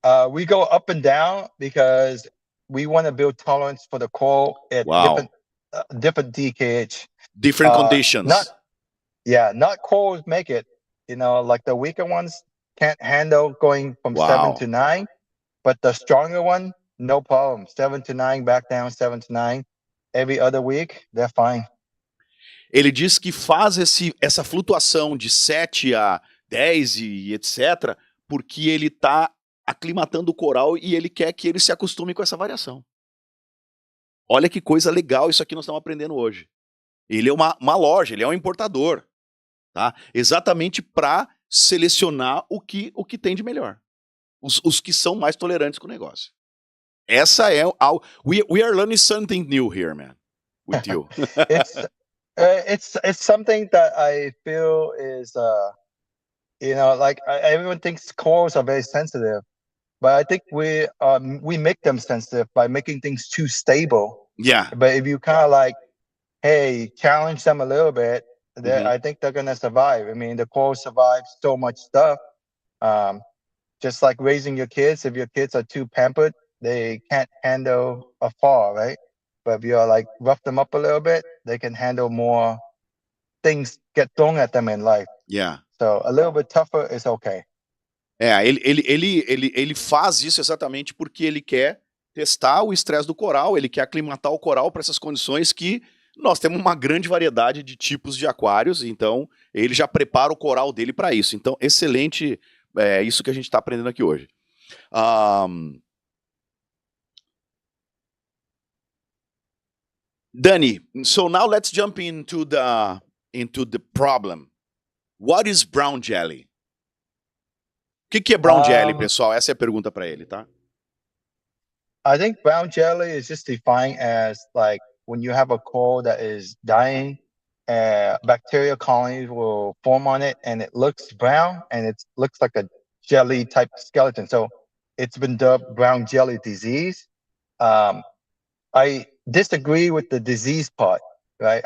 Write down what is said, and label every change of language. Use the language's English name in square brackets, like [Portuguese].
[English] We go up and down because we want to build tolerance for the coral at different DKH. Different conditions. Not corals make it. You know, like the weaker ones can't handle going from 7 to 9, but the stronger one, no problem. 7 to 9, back down, 7 to 9. Every other week, they're fine. [Portuguese] Ele diz que faz essa flutuação de 7 a 10 e etc, porque ele está aclimatando o coral e ele quer que ele se acostume com essa variação. Olha que coisa legal isso aqui nós estamos aprendendo hoje. Ele é uma loja, ele é um importador, tá? Exatamente para selecionar o que tem de melhor. Os que são mais tolerantes com o negócio. Essa é [English] we are learning something new here, man, with you. It's something that I feel is like everyone thinks corals are very sensitive, but I think we make them sensitive by making things too stable. Yeah. But if you kind of like, hey, challenge them a little bit, I think they're gonna survive. I mean, the corals survive so much stuff. Just like raising your kids, if your kids are too pampered, they can't handle a fall, right? But if you're like rough them up a little bit, they can handle more things get thrown at them in life. Yeah. So a little bit tougher is okay. [Portuguese] Ele faz isso exatamente porque ele quer testar o estresse do coral, ele quer aclimatar o coral para essas condições que nós temos uma grande variedade de tipos de aquários, então ele já prepara o coral dele para isso. Então, excelente, isso que a gente está aprendendo aqui hoje. [English] Dani, so now let's jump into the problem. What is brown jelly? [Portuguese] O que é brown jelly, pessoal? Essa é a pergunta para ele, tá? [English] I think brown jelly is just defined as like when you have a coral that is dying, bacteria colonies will form on it and it looks brown and it looks like a jelly type skeleton. So it's been dubbed brown jelly disease. I disagree with the disease part, right?